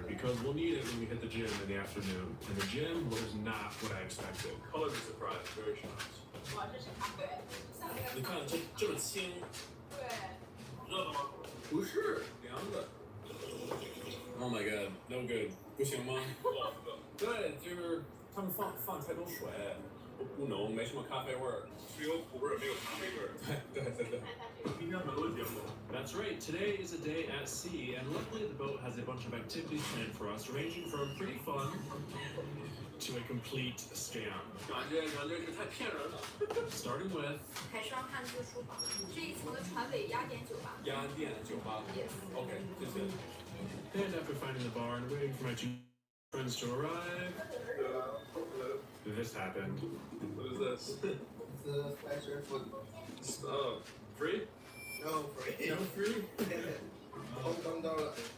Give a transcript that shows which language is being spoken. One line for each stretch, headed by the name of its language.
English: because we'll need it when we hit the gym in the afternoon. And the gym was not what I expected. Color me surprised, very shocked.
Chinese: 哇，这是咖啡，像那个你看这么轻，对，热的吗？不是，凉的。
English: Oh my god, no good，
Chinese: 不行吗？对，就是他们放太多水，不浓，没什么咖啡味儿，只有苦味儿，没有咖啡味儿。对。今天很多节目。
English: That's right. Today is a day at sea, and luckily the boat has a bunch of activities planned for us, ranging from pretty fun to a complete scam.
Chinese: 感觉是太骗人了。
English: Starting with
Chinese: 海上汉字书房这一层的船尾压点酒吧。鸭店酒吧。
English: Yes.
Chinese: Okay, 谢谢。
English: And after finding the bar and waiting for my two friends to arrive, this happened. What is this? It's a special food. Oh, free? No free. No free? $10.